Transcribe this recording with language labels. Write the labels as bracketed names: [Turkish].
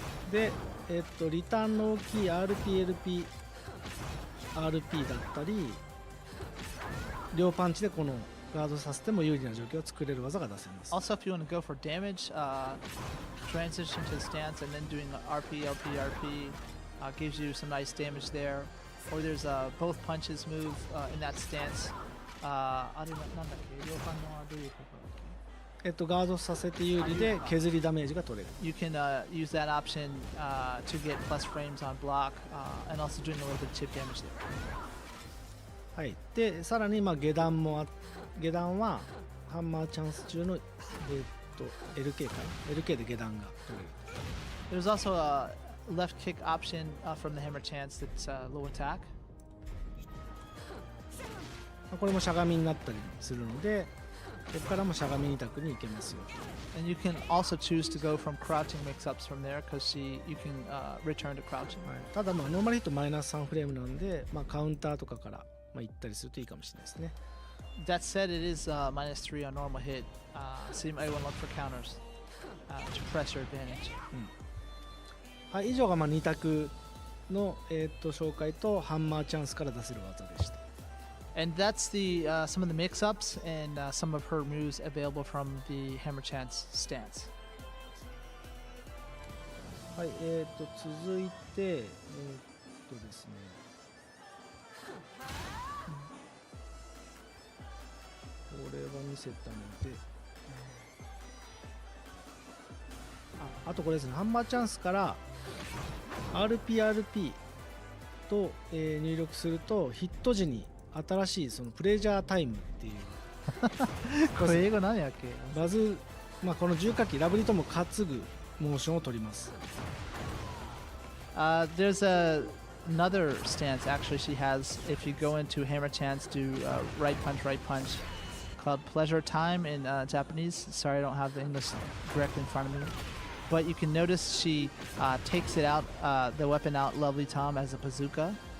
[Japanese] で、リターンの大きい RPLP、RP だったり、両パンチでこのガードさせても有利な状況を作れる技が出せます。 [English] Also, if you want to go for damage, transition to the stance and then doing RP, LP, RP gives you some nice damage there. Or there's a both punches move in that stance. [Japanese] あれなんだっけ、両パンのどういうところだっけ？ガードさせて有利で削りダメージが取れる。 [English] You can use that option to get plus frames on block and also doing a little bit of chip damage there. [Japanese] はい。で、さらにまあ下段はハンマーチャンス中のLK かな。 LK で下段が取れる。 [English] There's also a left kick option from the hammer chance that's low attack. [Japanese] これもしゃがみになったりするので、ここからもしゃがみ2択に行けますよ。 [English] And you can also choose to go from crouching mix-ups from there because you can return to crouching. [Japanese] はい、ただまあノーマルヒットマイナス3フレームなんで、まあ、カウンターとかからまあ行ったりするといいかもしれないですね。 [English] That said, it is minus 3 on normal hit, so you might want to look for counters to press your advantage. [Japanese] はい、以上が2択の、紹介とハンマーチャンスから出せる技でした。 [English] And that's the some of the mix-ups and some of her moves available from the Hammer Chance stance. [Japanese] はい、続いてですね、これは見せたので、あとこれですね、ハンマーチャンスから RPRP と、入力するとヒット時に新しいそのプレジャータイムっていうこれ英語何やっけ？バズ、この重火器ラブリとも担ぐモーションを取ります。 [English] There's another stance actually she has if you go into Hammer Chance, do right punch, called Pleasure Time in Japanese. Sorry, I don't have the English directly in front of me. But you can notice she takes it out, the weapon out, Lovely Tom, as a bazooka.